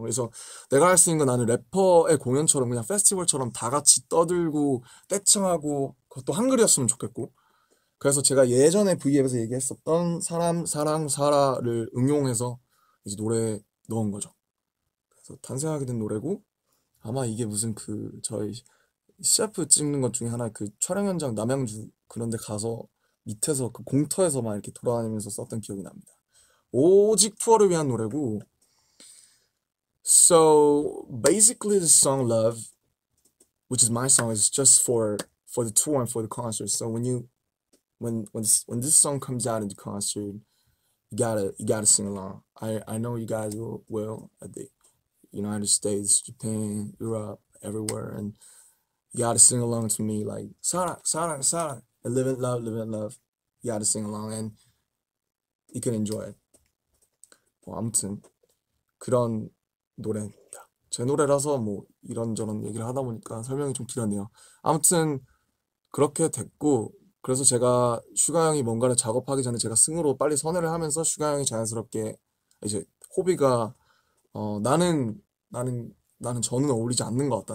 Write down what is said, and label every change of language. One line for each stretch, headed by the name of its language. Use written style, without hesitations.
Korean: 그래서 내가 할 수 있는 건 나는 래퍼의 공연처럼 그냥 페스티벌처럼 다 같이 떠들고 떼창하고 그것도 한글이었으면 좋겠고 그래서 제가 예전에 V앱에서 얘기했었던 사람, 사랑, 사라를 응용해서 이제 노래에 넣은 거죠. 그래서 탄생하게 된 노래고 아마 이게 무슨 저희 CF 찍는 것 중에 하나 촬영 현장 남양주 그런 데 가서 밑에서 그 공터에서 막 이렇게 돌아다니면서 썼던 기억이 납니다. 오직 투어를 위한 노래고
English: So basically the song Love, which is my song, is just for the tour and for the concert. So when this song comes out in the concert, you gotta sing along. I know you guys will at the United States, Japan, Europe, everywhere, and you gotta sing along to me like
Korean: 사랑, 사랑, 사랑,
English: and live in love, live in love. You gotta sing along and you can enjoy it.
Korean: 뭐 아무튼 그런 노래입니다. 제 노래라서 뭐 이런저런 얘기를 하다 보니까 설명이 좀 길었네요. 아무튼 그렇게 됐고 그래서 제가 슈가 형이 뭔가를 작업하기 전에 제가 승으로 빨리 선회를 하면서 슈가 형이 자연스럽게 이제 호비가 나는 저는 어울리지 않는 것 같다.